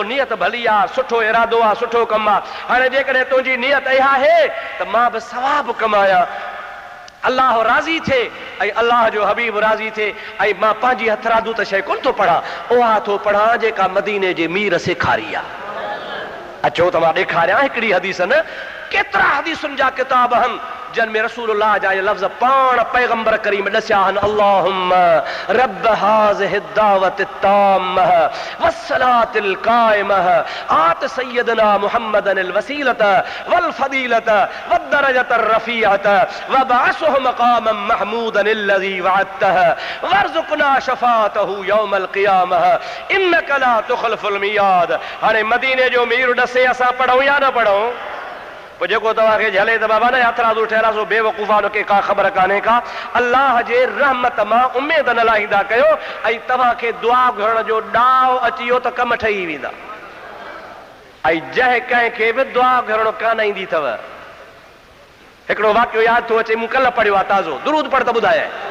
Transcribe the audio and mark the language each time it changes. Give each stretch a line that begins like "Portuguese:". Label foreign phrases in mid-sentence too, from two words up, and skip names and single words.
Sindhi: नियत भली आहे, सुठो इरादो आहे, सुठो कमु आहे। हाणे जेकॾहिं तुंहिंजी नियत इहा आहे त मां बि सवाब कमायां, अल्लाह राज़ी थिए ऐं अल्लाह जो हबीब राज़ी थिए, ऐं मां पंहिंजी हथरादू त शइ कोन थो पढ़ां, उहा थो पढ़ां जेका मदीने जे मीर सेखारी आहे। अचो त मां ॾेखारियां हिकिड़ी हदीस, न केतिरा हदीसुनि जा किताब आहिनि जिन में रसूलुल्लाह जा ये लफ़्ज़ पाण पैगंबर करीम ॾसिया आहिनि।
Arabic: اللهم رب هذه الدعوة التامة والصلاة القائمة آت سيدنا محمدا الوسيلة والفضيلة والدرجة الرفيعة وابعثه مقاما محمودا الذي وعدته وارزقنا شفاعته يوم القيامة إنك لا تخلف الميعاد.
Sindhi: हाणे मदीने जो मीर ॾसे असां पढ़ूं या न पढ़ूं? पोइ जेको तव्हांखे झले त बाबा न हथराज़ू ठहिरासो बेवकूफ़ा, हुनखे का ख़बर कान्हे का। अल्लाह जे रहमत मां उमेद न लाहींदा कयो, ऐं तव्हांखे दुआ घुरण जो ॾाव अची वियो त कम ठही वेंदा। ऐं जंहिं कंहिंखे बि दुआ घुरण कान ईंदी अथव, हिकिड़ो वाक़ियो यादि थो अचे, मूं कल्ह पढ़ियो आहे ताज़ो, दुरूद पढ़ त ॿुधाए।